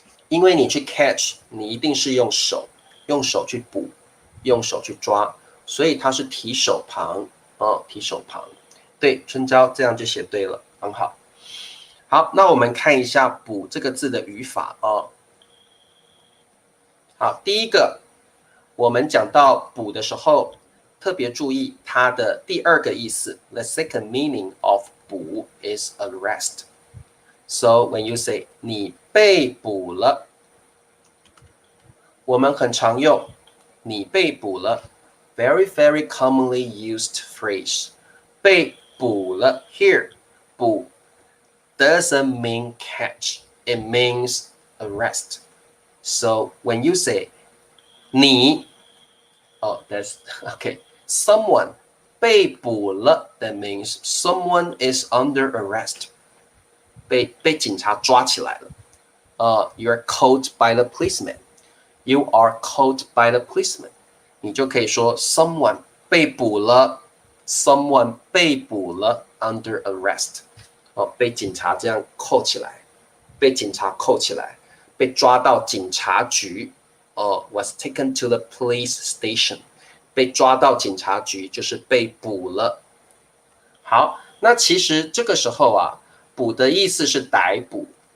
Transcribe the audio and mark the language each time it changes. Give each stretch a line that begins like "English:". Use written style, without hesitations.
Chinese: 因为你去
English: catch，
Chinese: 你一定是用手去捕，用手去抓，所以它是提手旁哦，提手旁。对，春娇这样就写对了，很好。好，那我们看一下“捕”这个字的语法哦。好，第一个，我们讲到“捕”的时候，特别注意它的第二个意思。
English: The second meaning of 捕 is arrest. So when you say
Chinese: 你被捕了，我们很常用你被捕了
English: very very commonly used phrase 被捕了 here 捕 doesn't mean catch, it means arrest. So when you say 你 oh that's okay someone
Chinese: 被捕了
English: that means someone is under arrest.
Chinese: 被警察抓起来了。
English: You're caught by the policeman. You are caught by the policeman.
Chinese: 你就可以说 someone 被捕了 someone 被捕了
English: under arrest.
Chinese: 被警察这样扣起来，被警察扣起来，被抓到警察局。
English: Was taken to the police station.
Chinese: 被抓到警察局就是被捕了。好，那其实这个时候啊，捕的意思是逮捕。